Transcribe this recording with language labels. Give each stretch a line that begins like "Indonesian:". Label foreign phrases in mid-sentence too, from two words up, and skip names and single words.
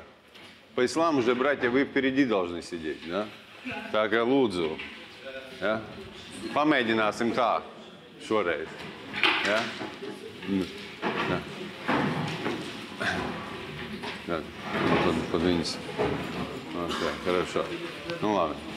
Russian: По исламу же, братья, вы впереди должны сидеть, да?
Latvian: Tā kā lūdzu, ja? Pamēģināsim tā šoreiz, ja? Ja. Ja. Под viņas. Okay, хорошо. Nu labi.